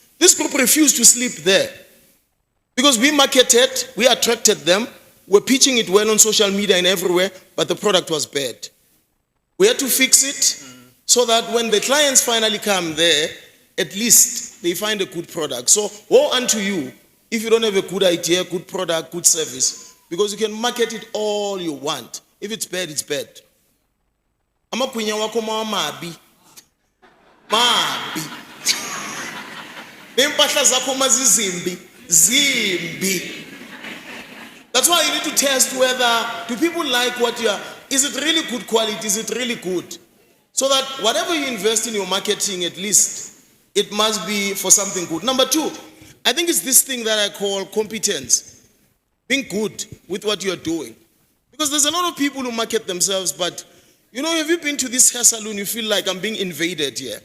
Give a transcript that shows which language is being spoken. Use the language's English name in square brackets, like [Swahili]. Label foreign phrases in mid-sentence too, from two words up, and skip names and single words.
[English] This group refused to sleep there because we marketed, we attracted them, we're pitching it well on social media and everywhere, but the product was bad. We had to fix it so that when the clients finally come there, at least they find a good product. So woe unto you if you don't have a good idea, good product, good service, because you can market it all you want. If it's bad, it's bad. [North Ndebele] Amakwinya wako mabi. Mabi. Nempahla zakho mazizimbi. Zimbi. [English] That's why you need to test whether, do people like what you are, is it really good quality, is it really good? So that whatever you invest in your marketing, at least, it must be for something good. Number two, I think it's this thing that I call competence. Being good with what you're doing. Because there's a lot of people who market themselves, but, you know, have you been to this hair salon, you feel like I'm being invaded here?